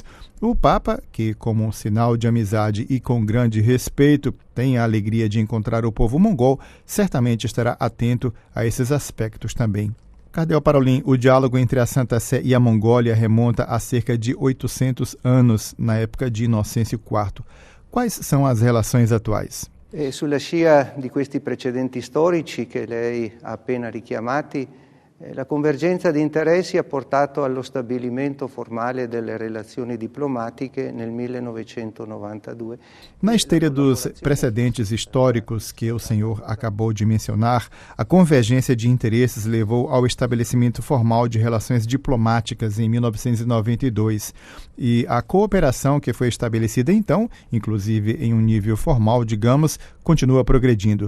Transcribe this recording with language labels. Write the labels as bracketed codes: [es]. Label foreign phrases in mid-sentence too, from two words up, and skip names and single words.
[pt] O Papa, que como um sinal de amizade e com grande respeito tem a alegria de encontrar o povo mongol, certamente estará atento a esses aspectos também. Cardeal Parolin, o diálogo entre a Santa Sé e a Mongólia remonta a cerca de 800 anos, na época de Inocêncio IV. Quais são as relações atuais? [it] Sulla scia di questi precedenti storici che lei ha appena richiamati, la convergenza di interessi ha portato allo stabilimento formale delle relazioni diplomatiche nel 1992. [pt] Na esteira dos precedentes históricos que o senhor acabou de mencionar, a convergência de interesses levou ao estabelecimento formal de relações diplomáticas em 1992 e a cooperação que foi estabelecida então, inclusive em um nível formal, digamos, continua progredindo.